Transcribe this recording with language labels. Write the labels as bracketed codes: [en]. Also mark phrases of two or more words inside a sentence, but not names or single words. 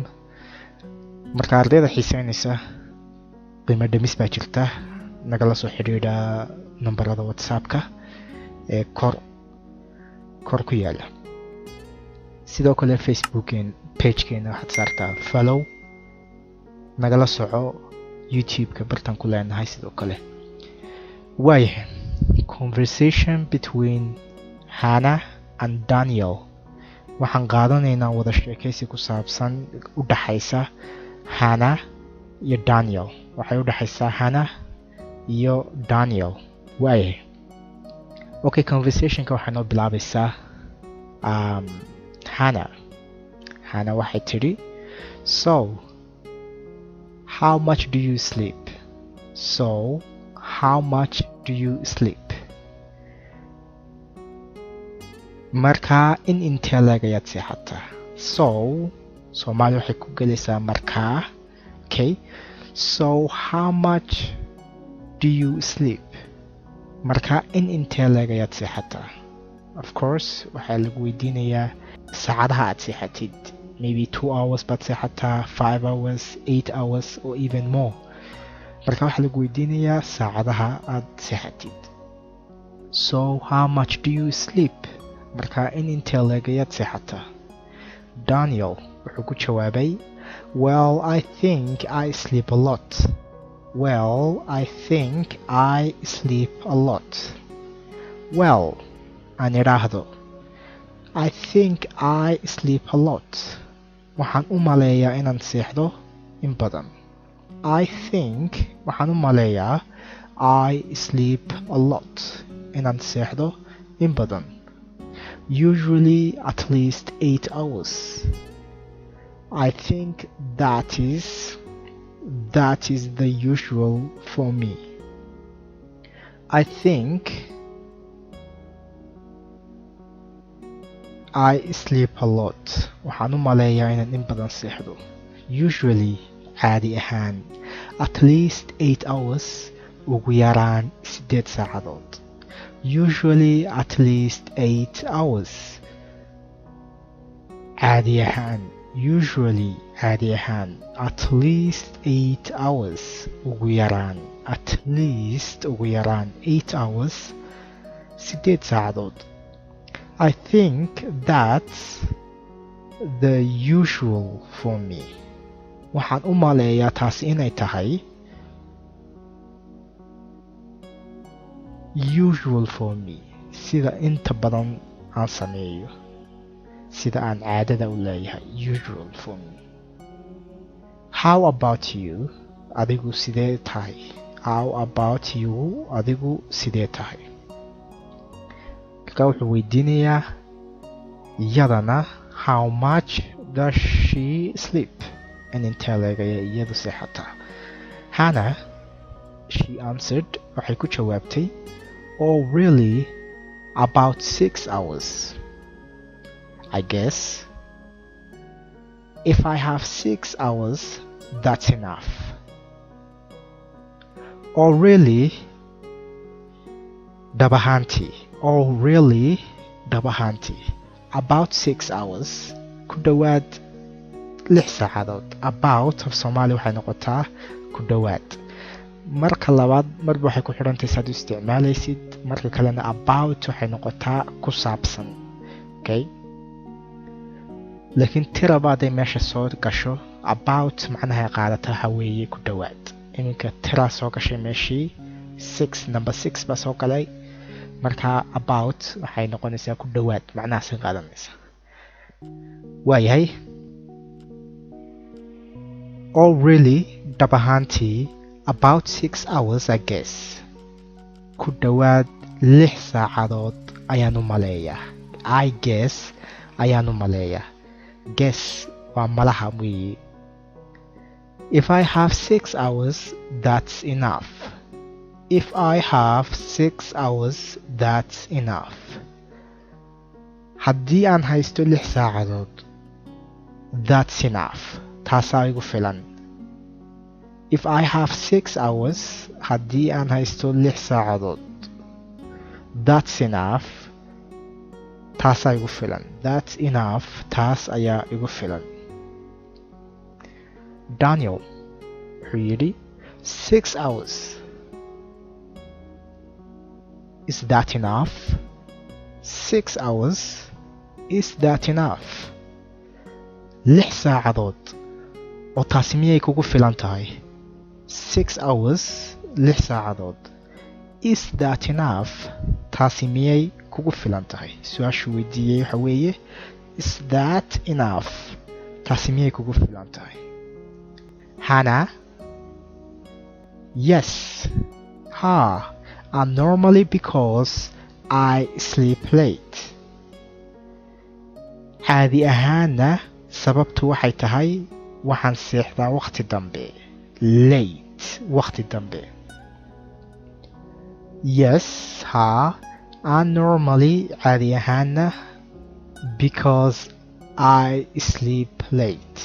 [so] Marka ardayda xiiseynaysa qiimo dhimis baa jirta, nagala soo xiriira nambarada WhatsApp-ka ee kor ku yaala. Sidoo kale page-keena waxaad saartaa follow, nagala soco YouTube-ka bartan ku leenahay sidoo kale. Waayahay, [en] conversation between Hannah and Daniel. [so] Waxaan qaadanaynaa wada sheekaysi ku saabsan u dhaxaysa Hannah iyo Daniel. Waxay u dhaxaysaa Hannah iyo Daniel. Waayahay. Okay, conversationka waxay noo bilaabaysaa Hannah waxay tidhi, [en] So, how much do you sleep? So, how much do you sleep? [so] Markaa in intee leegayaad seexataa? So, Soomaali waxay ku gelaysaa markaa. [en] Okay. So, how much do you sleep? [so] Markaa in intee leegayaad seexataa? [en] Of course, [so] waxaa lagu weydiinayaa saacadaha aad seexatid. [en] Maybe 2 hours [so] baad seexataa, [en] 5 hours, 8 hours, or even more. [so] Markaa waxaa lagu weydiinayaa saacadaha aad seexatid. [en] So, how much do you sleep? [so] Markaa in intee leegayaad seexataa? Daniel wuxuu ku jawaabay, [en] Well, I think I sleep a lot. Well, I think I sleep a lot. Well, [so] aan idhaahdo, [en] I think I sleep a lot. [so] Waxaan u maleeyaa inaan seexdo in badan. [en] I think [so] waxaan u maleeyaa [en] I sleep a lot. [so] Inaan seexdo in badan. [en] Usually at least 8 hours. I think that is the usual for me. I think I sleep a lot. [so] Waxaan u maleeyaa inaan in badan seexdo. Usually, caadi ahaan, [en] at least 8 hours, [so] ugu yaraan 8 saacadood. [en] Usually at least 8 hours. [so] Caadi ahaan. Usually caadi ahaan [en] at least 8 hours [so] ugu yaraan [en] at least [so] ugu yaraan [en] 8 hours [so] 8 saacadood. [en] I think that's the usual for me. [so] Waxaan u maleeyaa taasi inay tahay [en] usual for me, [so] sida inta badan aan sameeyo, sida aan caadada u leeyahay, [en] usual for me. How about you? [so] Adigu sidee tahay? [en] How about you? [so] Adigu sidee tahay? Markaa wuxuu weydiinayaa iyadana, [en] how much does she sleep? [so] In intee leegaya iyadu seexataa? [en] Hannah, she answered, [so] waxay ku jawaabtay, [en] Oh really? About 6 hours. I guess if I have 6 hours, that's enough. Oh really? Dabahanti. Oh really? Dabahanti. About 6 hours. [so] Ku dhawaad 6 saacadood. [en] About of [so] Soomaali waxay noqotaa ku dhawaad. Marka labaad marba waxay ku xidhantahay saad u isticmaalaysid. Marka kalena about waxay noqotaa ku saabsan. Okay? laakiin tiraba hadday meesha soo gasho about macnaha ay qaadataa waxa weeye ku dhawaad. Iminka tira soo gashay meeshii 6 number 6 baa soo galay, markaa about waxay noqonaysaa ku dhawaad, macnahaasay qaadanaysaa. [en] waayahay. Oh really? [so] Dhab ahaantii [en] about 6 hours I guess. [so] Ku dhawaad 6 saacadood ayaan u maleeyaa. [en] I guess [so] ayaan u maleeyaa. Guess waa malaha weeye. [en] If I have 6 hours, that's enough. If I have 6 hours, that's enough. [so] haddii aan haysto 6 saacadood, [en] that's enough. [so] taasaa igu filan. [en] If I have 6 hours, [so] haddii aan haysto 6 saacadood, [en] that's enough. [so] taasaa igu filan. [en] That's enough. [so] taas ayaa igu filan. Daniel wuxuu yidhi [en] 6 hours. Is that enough? 6 hours. Is that enough? [so] 6 saacadood oo taasi miyay kugu filan tahay? [en] 6 hours. 6 saacadood. Is that enough? [so] taasi miyay kugu filan tahay? su-aashu weydiiyey waxa weeye [en] is that enough? [so] taasi miyay kugu filan tahay? [en] Hannah, yes. And normally because I sleep late. [so] caadi ahaana sababtu waxay tahay waxaan seexdaa waqti dambe. Late, waqti dambe. [en] Yes, and normally [so] caadi ahaana [en] because I sleep late.